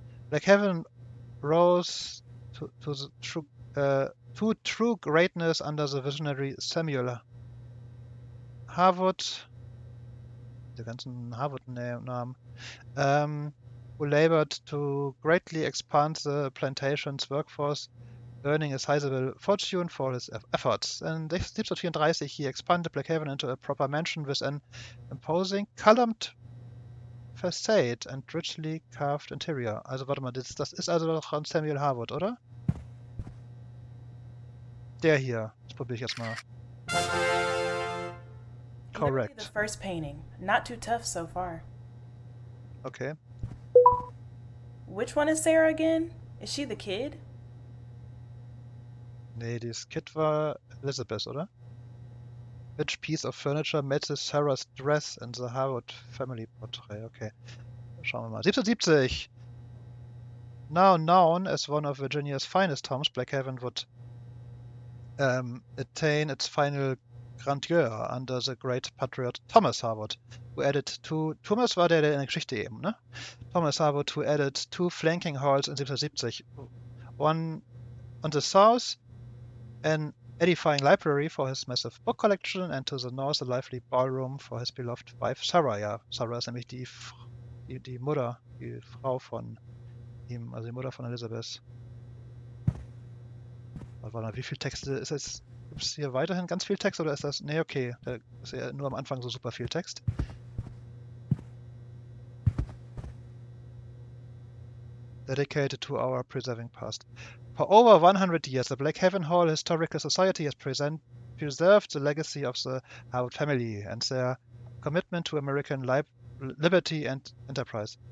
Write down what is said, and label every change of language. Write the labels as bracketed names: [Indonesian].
[English] Blackhaven rose to true greatness under the visionary Samuel Harwood, [German] die ganzen Harwood-Namen, [English] who labored to greatly expand the plantation's workforce, earning a sizable fortune for his efforts. In 1734, he expanded Blackhaven into a proper mansion with an imposing columned facade and richly carved interior. [German] Also warte mal, das ist also doch von Samuel Harwood, oder? Der hier. Das probiere ich jetzt mal. [English] Literally Correct. the first painting. Not too tough so far. Okay. Which one is Sarah again? Is she the kid? [German] Nee, das Kid war Elizabeth, oder? [English] Which piece of furniture matches Sarah's dress in the Harwood family portrait? Okay. [German] Schauen wir mal. [English] 1770. Now known as one of Virginia's finest homes, Blackhaven would attain its final grandeur under the great patriot Thomas Harwood, who added two. [German] Thomas war der in der Geschichte eben, ne? [English] Thomas Harwood, who added two flanking halls in 1770. One on the south, an edifying library for his massive book collection, and to the north, a lively ballroom for his beloved wife Sarah. [German] Ja, Sarah ist nämlich die Mutter, die Frau von ihm, also die Mutter von Elizabeth. Warte mal, wie viel Texte ist es? Gibt es hier weiterhin ganz viel Text oder ist das? Nee, okay. Da ist ja nur am Anfang so super viel Text. [English] Dedicated to our preserving past. For over 100 years, the Blackhaven Hall Historical Society has preserved the legacy of the Harwood family and their commitment to American liberty and enterprise.